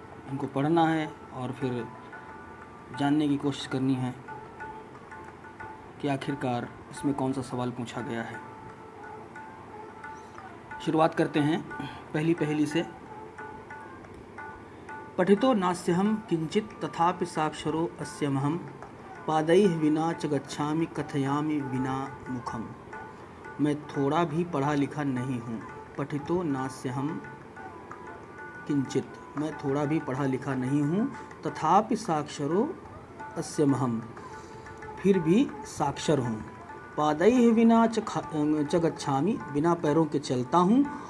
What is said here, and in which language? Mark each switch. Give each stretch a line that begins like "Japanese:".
Hindi: इनको पढ़ना है और फिर जानने की कोशिश करनी है कि आखिरकार इसमें कौन सा सवाल पूछा गया है। शुरुआत करते हैं पहली पहेली से।
Sanskrit: पठितो नास्यहं किंचित तथापि साक्षरो अस्यमहं पादैः विना च गच्छामि कथयामि विना मुखम।
Hindi: मैं थोड़ा भी पढ़ा लिखा नहीं हूँ।
Sanskrit: पठितो नास्यहं किंचित,
Hindi: मैं थोड़ा भी पढ़ा लिखा नहीं हूँ।
Sanskrit: तथापि साक्षरो अस्यमहं,
Hindi: फिर भी साक्षर हूँ।
Sanskrit: पादैः विना च गच्छामि,
Hindi: बिना पैरों के चलता हूँ।